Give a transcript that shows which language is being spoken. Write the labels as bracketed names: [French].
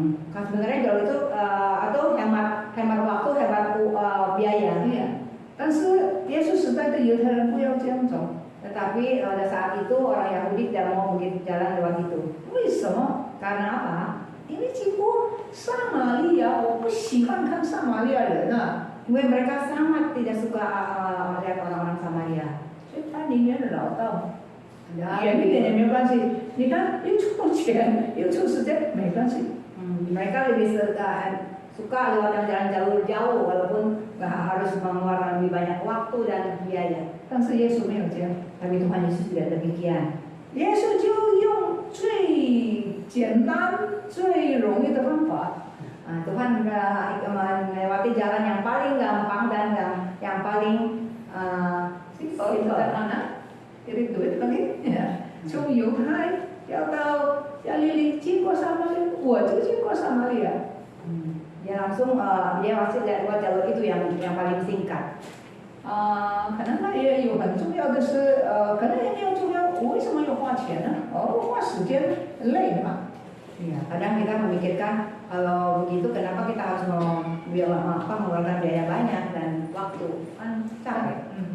[Indonesian] Kan sebenarnya jalur itu atau hemat waktu, hemat biaya. Iya. [Chinese] 但是耶稣时代的犹太人不要这样走。 [Indonesian] Tetapi pada saat itu orang Yahudi tidak mau begitu jalan lewat itu. [Chinese] 为什么？ [Indonesian] Karena apa? [Chinese] 因为经过撒玛利亚，我不喜欢看撒玛利亚人啊。因为 [Indonesian] mereka sangat tidak suka melihat orang-orang Samaria. [Chinese] 所以他宁愿绕道，远一点也没关系。你看，又出钱又出时间，没关系。 [Indonesian] Mereka lebih suka lewat jalan jalur jauh walaupun harus mengeluarkan lebih banyak waktu dan biaya. [Chinese] 但是耶稣没有这样， [Indonesian] Tapi Tuhan Yesus tidak demikian. [Chinese] 耶稣就用最简单、最容易的方法。 [Indonesian] Tuhan melewati jalan yang paling gampang dan yang paling sederhana, irit duit lagi. Ya. [Chinese] 从犹太要到加利利，经过撒玛利亚，我就经过撒玛利亚。 [Indonesian] Dia langsung dia masih lewat jalur itu yang paling singkat. [Chinese] 可能他也有很重要的是，可能也没有重要，我为什么要花钱呢？花时间累嘛。 [Indonesian] Ya, kadang kita memikirkan kalau begitu kenapa kita harus mengeluarkan biaya banyak dan waktu kan capek.